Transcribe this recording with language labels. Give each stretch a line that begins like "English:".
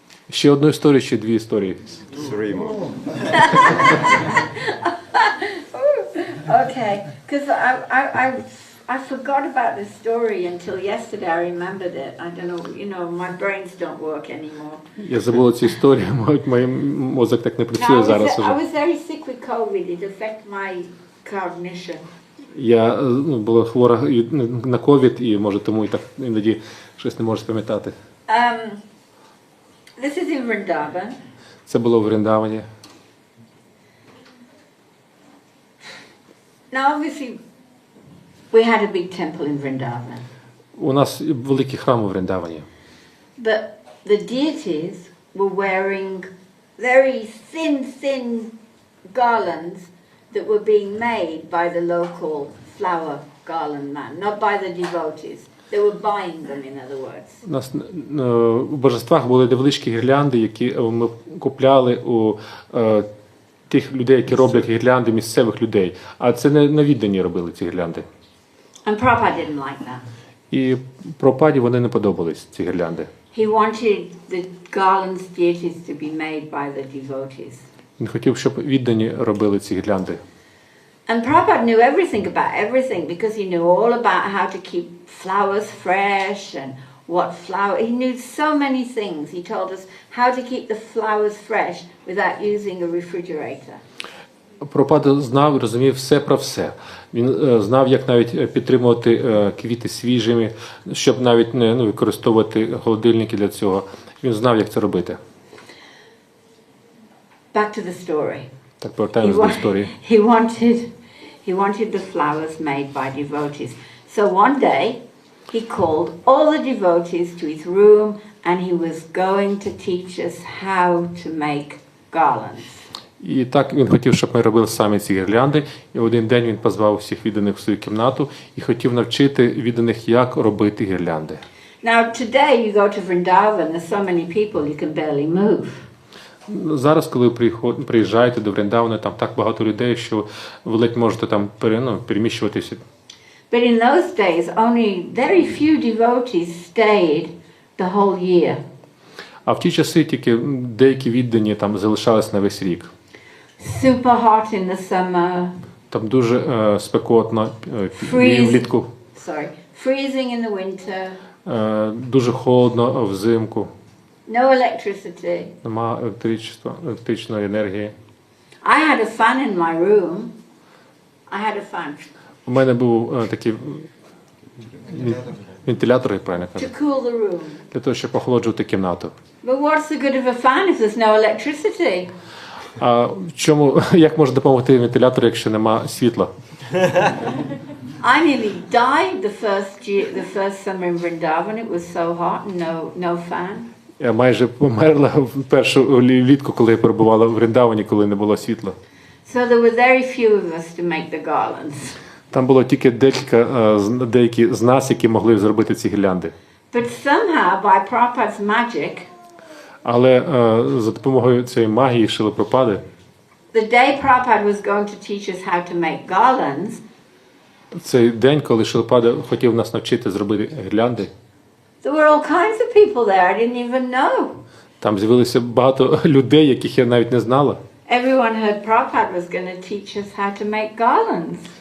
Ukrainian: Ще одну історію, ще дві історії.
English: Three more. Okay, because I forgot about this story until yesterday. I remembered it. I don't know, my brains don't work anymore.
Ukrainian: Я забула цю історію, мій мозок так не працює зараз уже.
English: I was very sick with COVID. It affected my cognition.
Ukrainian: Я була хвора на ковід, і може тому і так іноді щось не можу спам'ятати.
English: This is in Vrindavan.
Ukrainian: Це було в Вриндавані.
English: Now, obviously, we had a big temple in Vrindavan.
Ukrainian: У нас великий храм у Вриндавані.
English: But the deities were wearing very thin garlands that were being made by the local flower garland man, not by the devotees. They were buying them, in other words.
Ukrainian: У нас у божествах були невеличкі гірлянди, які ми купляли у тих людей, які роблять гірлянди, місцевих людей. А це не віддані робили ці гірлянди.
English: And Prabhupada didn't like that.
Ukrainian: І Прабхупаді вони не подобались, ці гірлянди.
English: He wanted the garlands deities to be made by the devotees.
Ukrainian: Він хотів, щоб віддані робили ці гірлянди.
English: And Prabhupada knew everything about everything because he knew all about how to keep flowers fresh and what flower. He knew so many things. He told us how to keep the flowers fresh without using a refrigerator.
Ukrainian: Прабхупада знав і розумів все про все. Він знав, як навіть підтримувати квіти свіжими, щоб навіть не використовувати холодильники для цього. Він знав, як це робити.
English: Back to the story.
Ukrainian: Так, повертаємось до історії.
English: He wanted the flowers made by devotees. So one day he called all the devotees to his room and he was going to teach us how to make garlands.
Ukrainian: І так він хотів, щоб ми робили самі ці гірлянди. І один день він позвав всіх відданих в свою кімнату і хотів навчити відданих, як робити гірлянди.
English: Now today you go to Vrindavan, there's so many people you can barely move.
Ukrainian: Зараз, коли ви приїжджаєте до Вріндавана, там так багато людей, що ви ледь можете там переміщуватися.
English: But in those days only very few devotees stayed the whole year.
Ukrainian: А в ті часи тільки деякі віддані там залишались на весь рік.
English: Super hot in the summer.
Ukrainian: Там дуже спекотно влітку.
English: Freezing in the winter.
Ukrainian: Дуже холодно взимку.
English: No electricity.
Ukrainian: Нема електричної енергії.
English: I had a fan in my room. I had a fan.
Ukrainian: У мене був такий вентилятор, як правильно кажу,
English: to cool the room.
Ukrainian: Для того, щоб охолоджувати кімнату.
English: But what's the good of a fan if there's no electricity?
Ukrainian: А як може допомогти вентилятор, якщо нема світла?
English: I nearly died the first summer in Vrindavan. It was so hot and no fan.
Ukrainian: Я майже померла в першу влітку, коли я перебувала в Вріндавані, коли не було світла.
English: So there were very few of us to make the garlands.
Ukrainian: Там було тільки деякі з нас, які могли зробити ці гірлянди.
English: But somehow, by Prabhupada's magic,
Ukrainian: але за допомогою цієї магії Шрили Прабхупади,
English: the day Prabhupada was going to teach us how to make garlands,
Ukrainian: цей день, коли Шрила Прабхупада хотів нас навчити зробити гірлянди,
English: there were all kinds of people there I didn't even know.
Ukrainian: Там з'явилося багато людей, яких я навіть не знала.
English: Everyone heard Prabhupada was going to teach us how to make garlands.